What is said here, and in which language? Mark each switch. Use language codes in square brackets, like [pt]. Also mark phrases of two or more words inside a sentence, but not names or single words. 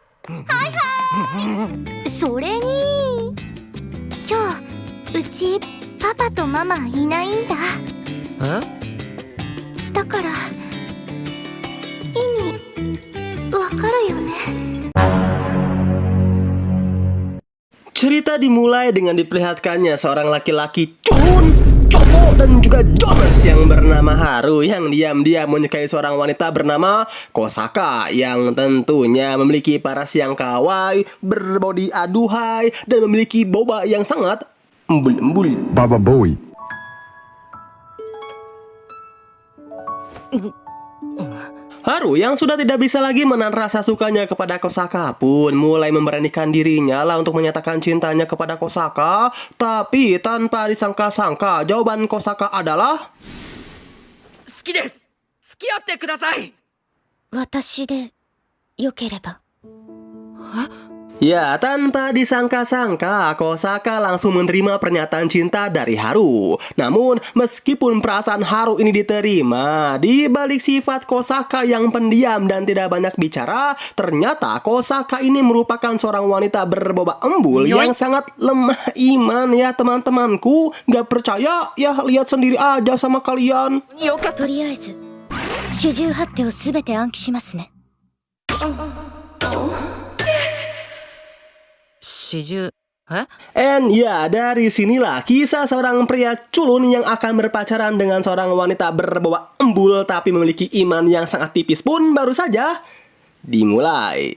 [ja] それに今日うちパパとママいないんだ。だから意味わかるよね。 [id] Cerita dimulai dengan diperlihatkannya seorang laki-laki culun, cowok dan juga Jonas yang bernama Haru yang diam-diam menyukai seorang wanita bernama Kosaka yang tentunya memiliki paras yang kawaii, berbodi aduhai, dan memiliki boba yang sangat embul-embul. Baba Boy. Haru yang sudah tidak bisa lagi menahan rasa sukanya kepada Kosaka pun mulai memberanikan dirinya lah untuk menyatakan cintanya kepada Kosaka. Tapi tanpa disangka-sangka jawaban Kosaka adalah [ja] 好きです。付き合ってください。私でよければ。 [id] ya, tanpa disangka-sangka Kosaka langsung menerima pernyataan cinta dari Haru. Namun meskipun perasaan Haru ini diterima, di balik sifat Kosaka yang pendiam dan tidak banyak bicara, ternyata Kosaka ini merupakan seorang wanita berboba embul yang sangat lemah iman ya teman-temanku. Gak percaya? Ya lihat sendiri aja sama kalian. [ja] とりあえず四十八手をすべて暗記しますね。 [id] And ya, dari sinilah kisah seorang pria culun yang akan berpacaran dengan seorang wanita berboba embul tapi memiliki iman yang sangat tipis pun baru saja dimulai.